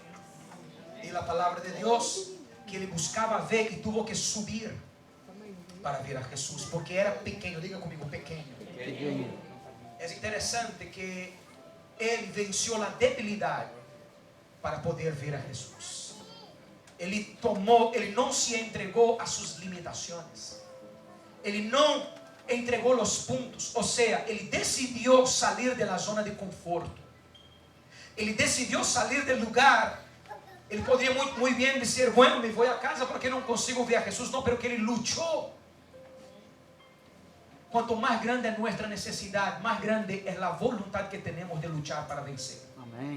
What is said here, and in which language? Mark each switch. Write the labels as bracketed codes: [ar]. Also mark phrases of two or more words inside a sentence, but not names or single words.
[es] Y la palabra de Dios, que Ele buscaba ver y tuvo que subir para ver a Jesús, porque era pequeño. Diga conmigo, pequeño. Es interesante que Él venció la debilidad para poder ver a Jesús. [pt] Ele não se entregou a [es] sus limitaciones. [pt] Ele não entregou [es] los puntos. O sea, Ele decidió salir de la zona de conforto. [pt] Ele decidiu sair [es] del lugar. [pt] Ele poderia muito bem dizer, bueno, me vou a casa porque não consigo ver a Jesus. Não, pero que ele lutou. Quanto mais grande é nossa necessidade, mais grande é a vontade que temos de lutar para vencer. Amém.